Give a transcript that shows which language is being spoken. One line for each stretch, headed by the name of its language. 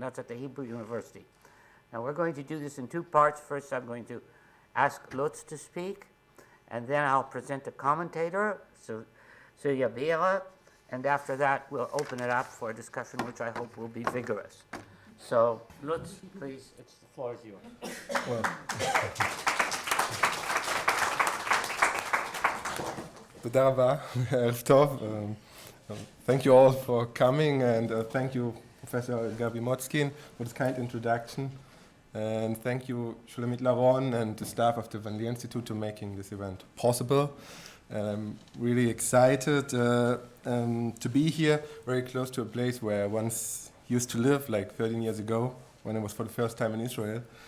English: That's at the Hebrew University. Now we're going to do this in two parts. First, I'm going to ask Lutz to speak, and then I'll present a commentator, Celia Beera, and after that we'll open it up for a discussion which I hope will be vigorous. So, Lutz, please, the floor is yours.
Hebrew: Well, תודה רבה, ערב טוב.
English: Thank you all for coming, and thank you, Professor Gabriel Motzkin, for this kind introduction. And thank you, Shulamit Laron, and the staff of the Van Leer Institute for making this event possible. I'm really excited to be here, very close to a place where I once used to live, like 13 years ago, when I was for the first time in Israel.